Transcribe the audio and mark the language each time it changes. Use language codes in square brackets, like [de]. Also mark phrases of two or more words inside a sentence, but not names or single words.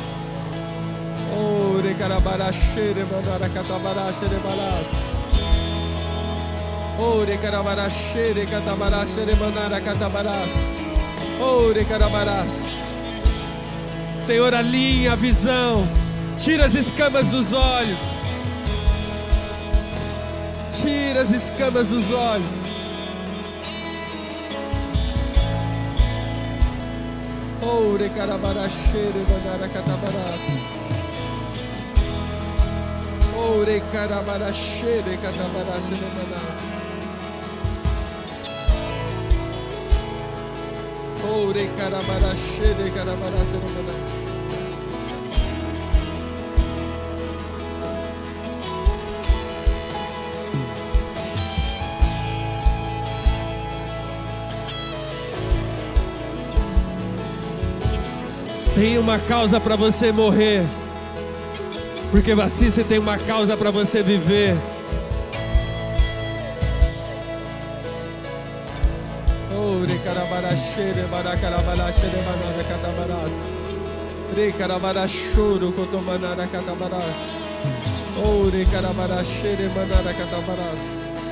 [pt] Senhor, alinha a visão, tira as escamas dos olhos, tira as escamas dos olhos. Ore carabarachere mandara catabaras. Ore carabarachere catabarachere manas. Ore carabarachere carabarachere manas. Tem uma causa para você morrer, porque assim você tem uma causa para você viver. Ore carabarachere baracarabarachere manara catabaras. Re carabarachoro cotomanara catabaras. Ore carabarachere manara catabaras.